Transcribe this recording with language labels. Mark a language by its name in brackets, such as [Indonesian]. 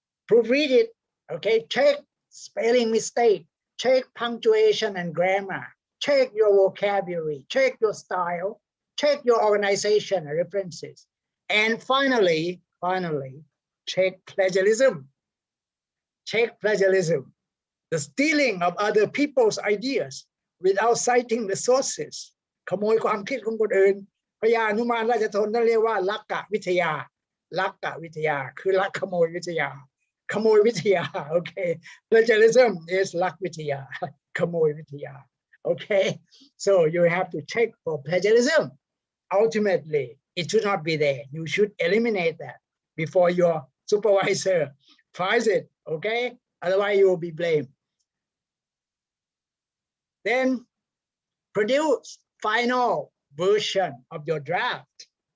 [English] Proofread it, okay, check spelling mistake, check punctuation and grammar, check your vocabulary, check your style, check your organization and references. And finally, check plagiarism. Check plagiarism, the stealing of other people's ideas without citing the sources. [Thai] ขโมยความคิดของคนอื่นพญานุมานราชธนนั่นเรียกว่าลักกะวิทยาลักกะวิทยาคือลักขโมยวิทยาขโมยวิทยา [English] okay plagiarism is [Thai] ลักวิทยาขโมยวิทยา [English] okay so you have to check for plagiarism. Ultimately it should not be there. You should eliminate that before your supervisor finds it. Okay, otherwise you will be blamed. Then produce final version of your draft.